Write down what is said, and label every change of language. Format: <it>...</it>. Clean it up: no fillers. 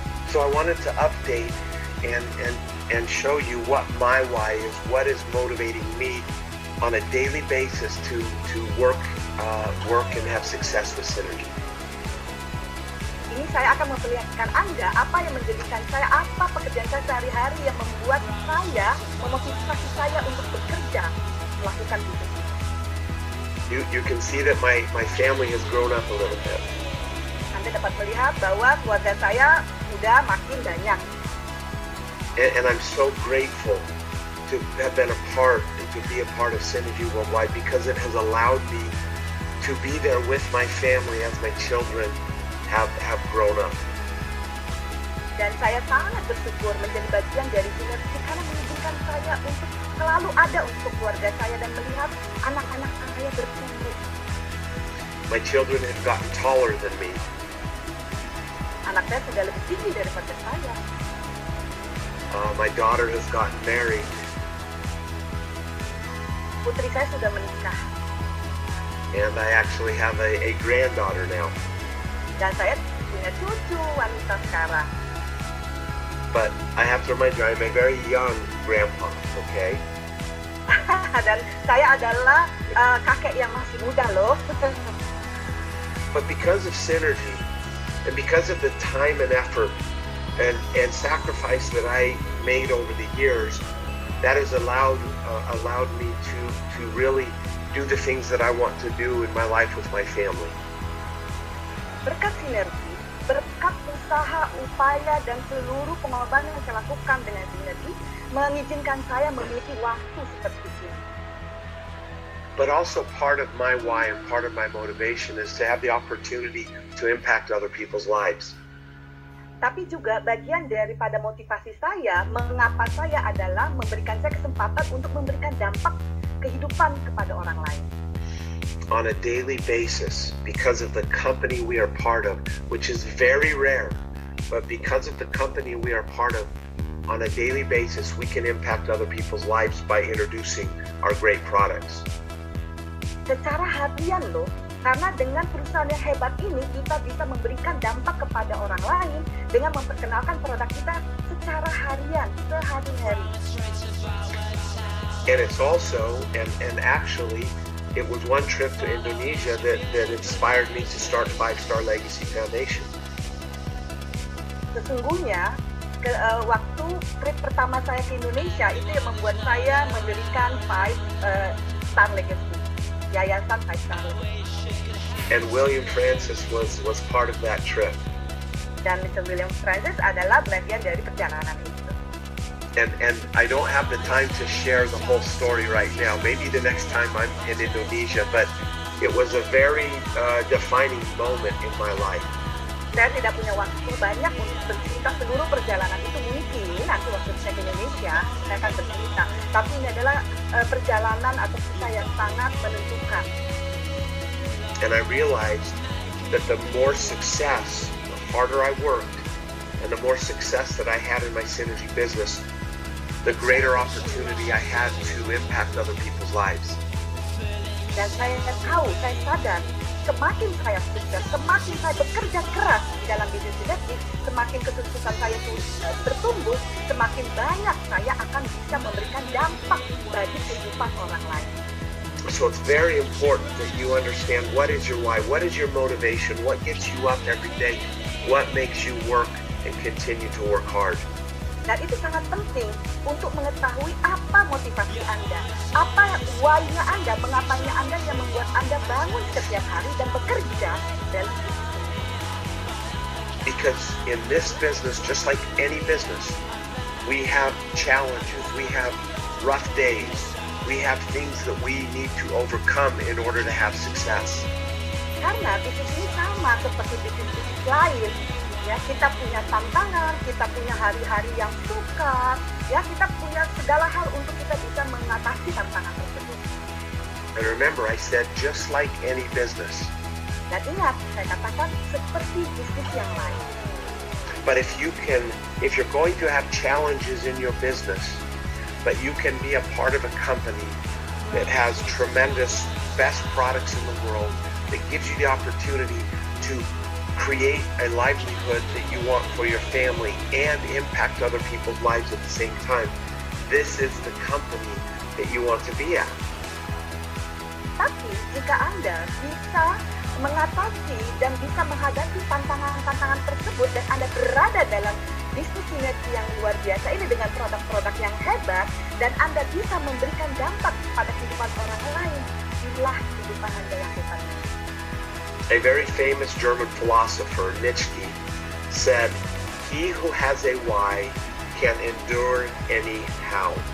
<en>So I wanted to update and show you what my why is, what is motivating me on a daily basis to work and have success with Synergy.</en> <id>Ini saya akan memperlihatkan Anda apa yang menjadikan saya, apa pekerjaan saya sehari-hari yang membuat saya, memotivasi saya untuk bekerja, melakukan bisnis.</id> <en>You can see that my family has grown up a little bit.</en> <id>Anda dapat melihat bahwa keluarga saya sudah makin banyak.</id> <en>And I'm so grateful to have been a part and to be a part of Synergy Worldwide because it has allowed me to be there with my family as my children have grown up.</en> <id>Dan saya sangat bersyukur menjadi bagian dari Synergy karena mengizinkan saya untuk selalu ada untuk keluarga saya dan melihat anak-anak saya bertumbuh.</id> <en>My children have gotten taller than me.</en> <id>Anak saya sudah lebih tinggi daripada saya.</id> <en>My daughter has gotten married.</en> <id>Putri saya sudah menikah.</id> <en>And I actually have a granddaughter now.</en> <id>Dan saya punya cucu wanita sekarang.</id> <en>But I have to remind you, I'm a very young grandpa, okay?</en> <id>Dan saya adalah kakek yang masih muda loh.</id> <en>But because of Synergy, and because of the time and effort and sacrifice that I made over the years, that has allowed me to really do the things that I want to do in my life with my family.</en> <id>Berkat Synergy, berkat usaha, upaya, dan seluruh pengorbanan yang saya lakukan dengan Synergy, mengizinkan saya memiliki waktu seperti ini.</id> <en>But also part of my why and part of my motivation is to have the opportunity to impact other people's lives.</en> <id>Tapi juga bagian daripada motivasi saya, mengapa saya adalah memberikan saya kesempatan untuk memberikan dampak kehidupan kepada orang lain.</id> <en>On a daily basis, because of the company we are part of, which is very rare, but because of the company we are part of, on a daily basis, we can impact other people's lives by introducing our great products.</en> <id>Secara harian loh, karena dengan perusahaan yang hebat ini, kita bisa memberikan dampak kepada orang lain dengan memperkenalkan produk kita secara harian, sehari-hari.</id> <en>And it's also, and actually, it was one trip to Indonesia that inspired me to start 5-Star Legacy Foundation.</en> <id>Sesungguhnya, waktu trip pertama saya ke Indonesia, itu yang membuat saya mendirikan 5-Star Legacy, Yayasan 5-Star Legacy.</id> <en>And William Francis was part of that trip.</en> <id>Dan Mr. William Francis adalah bagian dari perjalanan itu.</id> <en>And I don't have the time to share the whole story right now. Maybe the next time I'm in Indonesia, but it was a very defining moment in my life.</en> <id>Saya tidak punya waktu banyak untuk bercerita seluruh perjalanan itu. Mungkin nanti waktu saya ke Indonesia, saya akan bercerita. Tapi ini adalah perjalanan atau kisah yang sangat menentukan.</id> <en>And I realized that the more success, the harder I worked, and the more success that I had in my Synergy business, the greater opportunity I had to impact other people's lives.</en> <id>Dan saya tahu, saya sadar, semakin saya sukses, semakin saya bekerja keras di dalam bisnis Synergy, semakin kesuksesan saya bertumbuh, semakin banyak saya akan bisa memberikan dampak bagi kehidupan orang lain.</id> <en>So it's very important that you understand what is your why, what is your motivation, what gets you up every day, what makes you work and continue to work hard.</en> <id>Dan itu sangat penting untuk mengetahui apa motivasi Anda, apa why-nya Anda, mengapanya Anda yang membuat Anda bangun setiap hari dan bekerja dalam bisnis ini.</id> <en>Because in this business, just like any business, we have challenges, we have rough days, we have things that we need to overcome in order to have success.</en> <id>Karena bisnis ini sama seperti bisnis-bisnis lain. Ya, kita punya tantangan, kita punya hari-hari yang sukar, ya kita punya segala hal untuk kita bisa mengatasi tantangan tersebut.</id> <en>And remember, I said just like any business.</en> <id>Dan ingat, saya katakan seperti bisnis yang lain.</id> <en>But if you're going to have challenges in your business, but you can be a part of a company that has tremendous best products in the world, that gives you the opportunity to create a livelihood that you want for your family and impact other people's lives at the same time. This is the company that you want to be at.</en> <id>Tapi jika Anda bisa mengatasi dan bisa menghadapi tantangan-tantangan tersebut dan Anda berada dalam bisnis sinergi yang luar biasa ini dengan produk-produk yang hebat dan Anda bisa memberikan dampak pada kehidupan orang lain, inilah kehidupan Anda yang hebat.</id> <en>A very famous German philosopher, Nietzsche, said, "He who has a why can endure any how."</en>